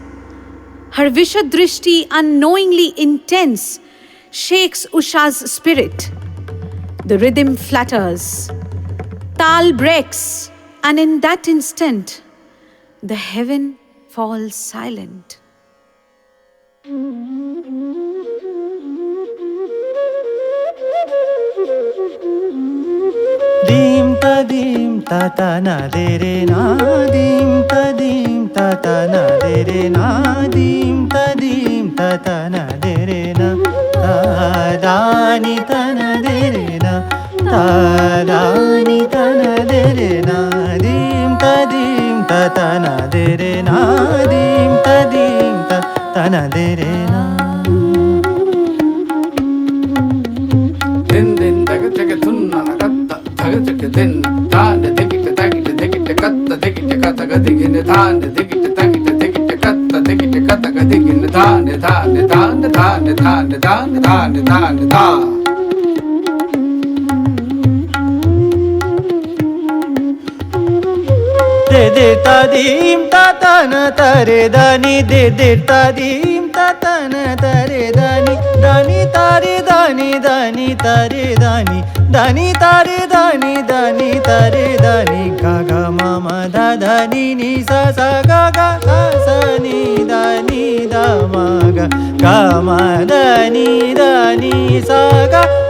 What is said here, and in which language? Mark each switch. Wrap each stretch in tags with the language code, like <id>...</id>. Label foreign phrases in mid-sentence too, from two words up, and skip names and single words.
<en>Her Vishadrishti, unknowingly intense, shakes Usha's spirit. The rhythm flutters, tal breaks, and in that instant, the heaven falls silent. Dim ta ta na de re na, dim ta na de re na, dim ta na de re na, ta da ni ta na de re na, ta da ni ta na de re na, dim ta na de re na, dim ta na de re na. Din din daga daga tunna na katta daga daga din dan da digita dagita digita katta digita katta ga digin dan da digita dagita digita katta digita katta ga digin dan dan dan dan dan dan dan dan. De ta dim ta ta na ta re da ni, de ta dim ta ta na ta re da ni, da ni ta re da ni, da ni ta re da ni, da ni ta re da ni, da ni ta re da ni, ga ga ma ma da da ni ni sa sa ga ga sa sa ni da ni da ma ga ma da ni sa ga</en>